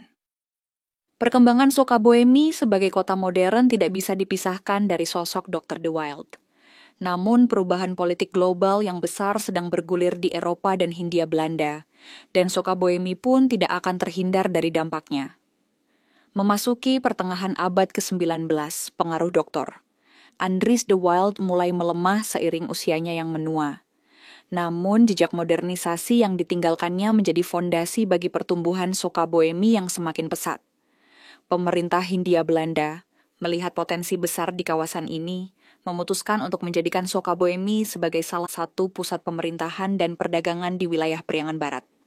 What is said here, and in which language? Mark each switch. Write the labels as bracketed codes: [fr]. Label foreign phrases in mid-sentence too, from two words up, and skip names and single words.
[id] Perkembangan Sukaboemi sebagai kota modern tidak bisa dipisahkan dari sosok Dr. De Wilde. Namun perubahan politik global yang besar sedang bergulir di Eropa dan Hindia Belanda, dan Sukaboemi pun tidak akan terhindar dari dampaknya. Memasuki pertengahan abad ke-19, pengaruh Dr. Andries de Wilde mulai melemah seiring usianya yang menua. Namun jejak modernisasi yang ditinggalkannya menjadi fondasi bagi pertumbuhan Sukaboemi yang semakin pesat. Pemerintah Hindia Belanda melihat potensi besar di kawasan ini, memutuskan untuk menjadikan Sukaboemi sebagai salah satu pusat pemerintahan dan perdagangan di wilayah Priangan Barat.